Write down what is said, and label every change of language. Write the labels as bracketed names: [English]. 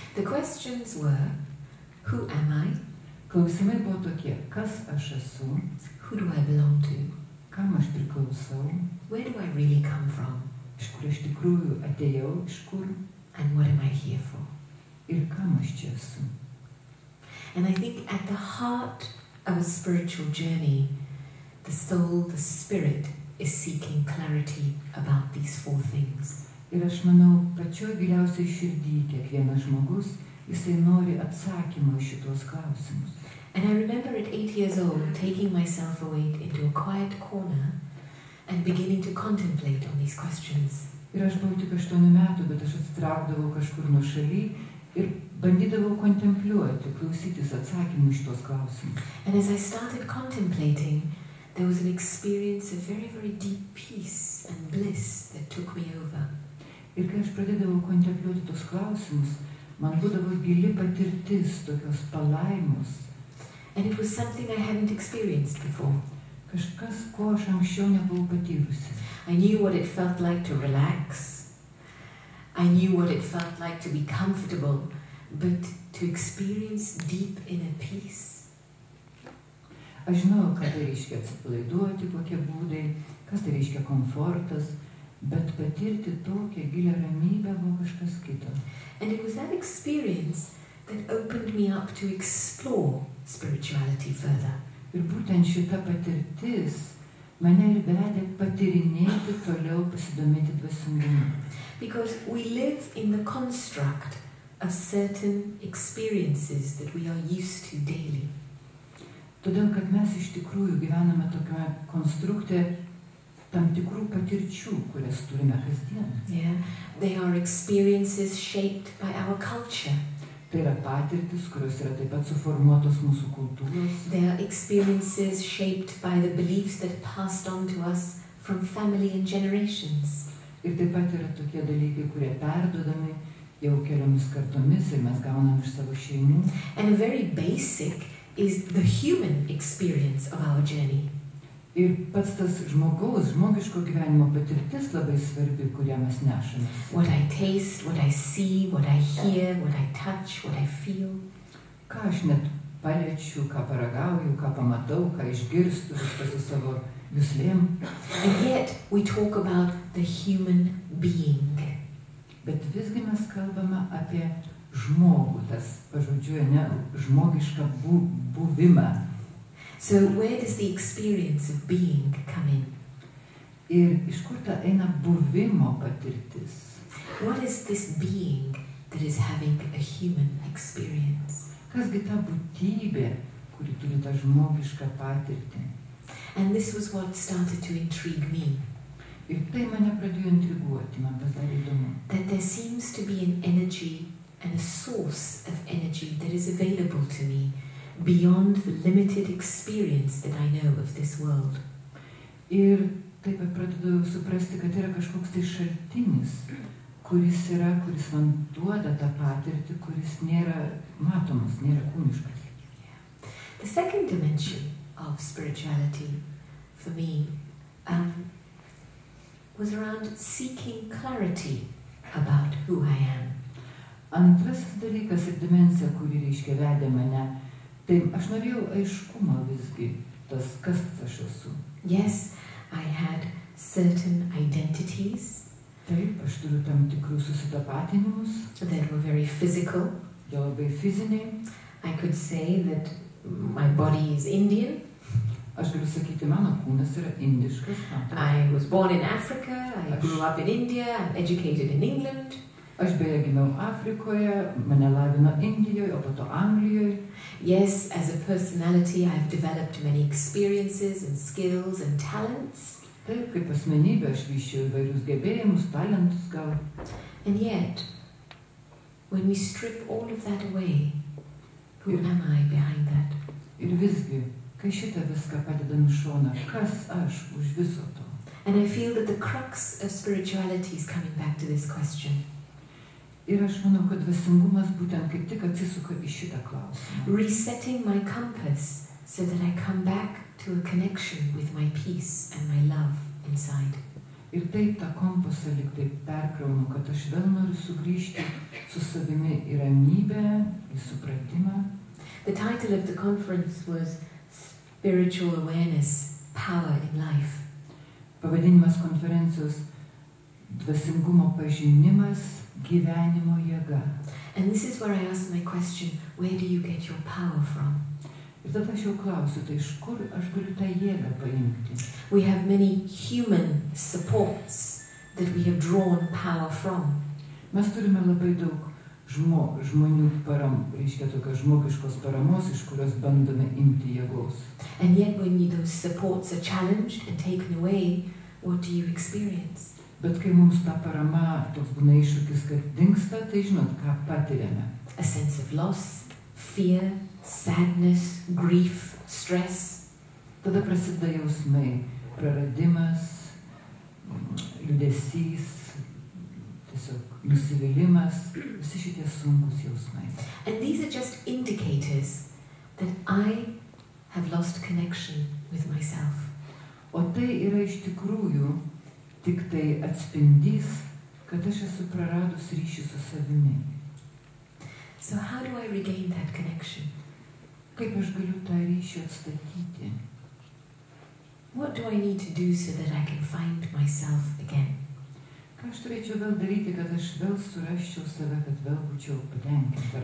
[English] The questions were, who am I? [Lithuanian] Klausimai buvo tokie, kas aš esu, [English] Who do I belong to? [Lithuanian] kam aš priklausau, [English] Where do I really come from? [Lithuanian] iš kur iš tikrųjų atėjau, iš kur [English] And what am I here for? [Lithuanian] ir kam aš čia esu. [English] And I think at the heart of a spiritual journey, the soul, the spirit, is seeking clarity about these 4 things. [Lithuanian] Ir aš manau, pačioj giliausiai širdį kiekvienas žmogus, jisai nori atsakymą į šitos klausimus. [English] And I remember at 8 years old taking myself away into a quiet corner and beginning to contemplate on these questions. [Lithuanian] Ir aš buvau tik 8 metų, bet aš atsitraukdavau kažkur nuo šaly ir bandydavau kontempliuoti, klausytis atsakymų iš tos klausimus. [English] And as I started contemplating, there was an experience of very, very deep peace and bliss that took me over. [Lithuanian] Ir kai aš pradėdavau kontempliuoti tos klausimus, man būdavo gili patirtis, tokios palaimos. [English] And it was something I hadn't experienced before. [Lithuanian] Kažkas, ko aš anksčiau nebuvau patyrusi. [English] I knew what it felt like to relax. I knew what it felt like to be comfortable, but to experience deep inner peace. [Lithuanian] Aš žinau, ką tai reiškia atsipalaiduoti, kokie būdai, kas tai reiškia komfortas, bet patirti tokią gilią ramybę buvo kažkas kito. [English] And it was that experience that opened me up to explore spirituality further. [Lithuanian] Ir būtent šita patirtis mane ir vedė patyrinėti toliau, pasidomėti dvasingumu. [English] Because we live in the construct of certain experiences that we are used to daily. [Lithuanian] Todėl, kad mes iš tikrųjų gyvename tokioje konstrukte tam tikrų patirčių, kurias turime kasdien. [English] Yeah, they are experiences shaped by our culture. [Lithuanian] Tai yra patirtis, kurios yra taip pat suformuotos mūsų kultūros. [English] They are experiences shaped by the beliefs that passed on to us from family and generations. [Lithuanian] Ir taip pat yra tokie dalykai, kurie perduodami jau keliomis kartomis ir mes gaunam iš savo šeimų. [English] And a very basic is the human experience of our journey. [Lithuanian] Ir pats tas žmogiško gyvenimo patirtis labai svarbi, kurią mes nešame. [English] What I taste, what I see, what I hear, what I touch, what I feel. [Lithuanian] Ką aš net paliečiu, ką paragauju, ką pamatau, ką išgirstu, viskas su savo juslėm. [English] And yet we talk about the human being. [Lithuanian] Bet visgi mes kalbame apie žmogų, tas pažodžiu, ne, žmogišką buvimą. [English] So where does the experience of being come in? [Lithuanian] Ir iš kur ta eina buvimo patirtis? [English] What is this being that is having a human experience? [Lithuanian] Kasgi ta būtybė, kuri turi tą žmogišką patirtį? [English] And this was what started to intrigue me. [Lithuanian] Ir tai mane pradėjo intriguoti, man pasidarė įdomu. [English] That there seems to be an energy and a source of energy that is available to me beyond the limited experience that I know of this world. [Lithuanian] Ir taip pradedu suprasti, kad yra kažkoks tai šaltinis, kuris man duoda tą patirtį, kuris nėra matomas, nėra kūniškas. [English] The second dimension of spirituality for me was around seeking clarity about who I am. [Lithuanian] Antrasis dalykas ir dimensija, kuri reiškia vedė mane, tai aš norėjau aiškumo visgi, tas kas aš esu. [English] Yes, I had certain identities. [Lithuanian] Taip, aš turiu tam tikrų susitapatinimus. [English] That were very physical. [Lithuanian] Jie labai fiziniai. [English] I could say that my body is Indian. [Lithuanian] Aš galiu sakyti, mano kūnas yra indiškas. [English] I was born in Africa, I grew up in India, I'm educated in England. [Lithuanian] Aš beje gimiau Afrikoje, mane lavino Indijoje, o po to Anglijoje. [English] Yes, as a personality, I've developed many experiences and skills and talents. [Lithuanian] Taip, kaip asmenybė, aš vyščiau įvairius gebėjimus, talentus gal. [English] And yet, when we strip all of that away, who am I behind that? [Lithuanian] Ir visgi, kai šitą viską padedam į šoną, kas aš už viso to? [English] And I feel that the crux of spirituality is coming back to this question. [Lithuanian] Ir aš manau, kad dvasingumas būtent kaip tik atsisuka į šitą klausimą. [English] Resetting my compass so that I come back to a connection with my peace and my love inside. [Lithuanian] Ir taip tą kompasą lyg taip perkraunu, kad aš vėl noriu sugrįžti su savimi į ramybę, į supratimą. [English] The title of the conference was Spiritual Awareness, Power in Life. [Lithuanian] Pavadinimas konferencijos dvasingumo pažinimas, gyvenimo jėga. [English] And this is where I ask my question, where do you get your power from? [Lithuanian] Ir tada aš jau klausiu, tai iš kur aš galiu tą jėgą paimti? [English] We have many human supports that we have drawn power from. [Lithuanian] Mes turime labai daug žmonių reiškia tokios žmogiškos paramos, iš kurios bandome imti jėgos. [English] And yet when those supports are challenged and taken away, what do you experience? [Lithuanian] Bet kai mums ta parama toks būna iššūkis, kad dingsta, tai žinot, ką patiriame. [English] A sense of loss, fear, sadness, grief, stress. [Lithuanian] Tada prasideda jausmai, praradimas, liūdesys, tiesiog nusivylimas, visi šitie sunkus jausmai. [English] And these are just indicators that I have lost connection with myself. [Lithuanian] O tai yra iš tikrųjų tik tai atspindys, kad aš esu praradus ryšį su savimi. [English] So how do I regain that connection? [Lithuanian] Kaip aš galiu tą ryšį atstatyti? [English] What do I need to do so that I can find myself again? [Lithuanian] Ką aš turėčiau vėl daryti, kad aš vėl surasčiau save, kad vėl būčiau patenkinta?